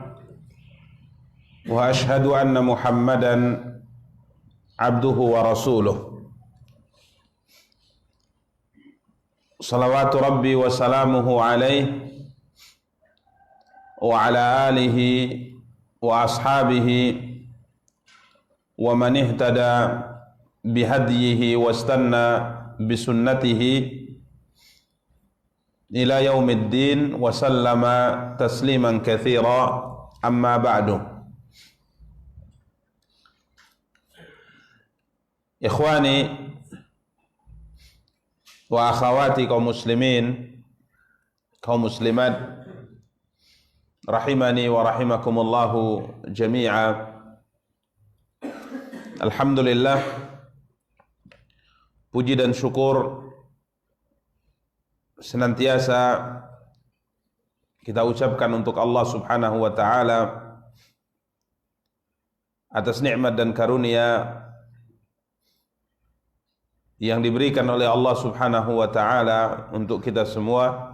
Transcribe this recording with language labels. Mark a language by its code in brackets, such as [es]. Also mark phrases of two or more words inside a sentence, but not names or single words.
[ar] وأشهد أن محمدا عبده ورسوله. صلوات ربي وسلامه عليه وعلى آله وأصحابه ومن اهتدى بهديه واستن بسنته إلى يوم الدين وسلم تسليما كثيرا، أما بعد. إخواني وأخواتي قوم المسلمين، قوم المسلمات، رحمني ورحمكم الله جميعا. [id] Alhamdulillah, puji dan syukur senantiasa kita ucapkan untuk [ar] الله سبحانه وتعالى [id] atas nikmat dan karunia yang diberikan oleh [ar] الله سبحانه وتعالى [id] untuk kita semua.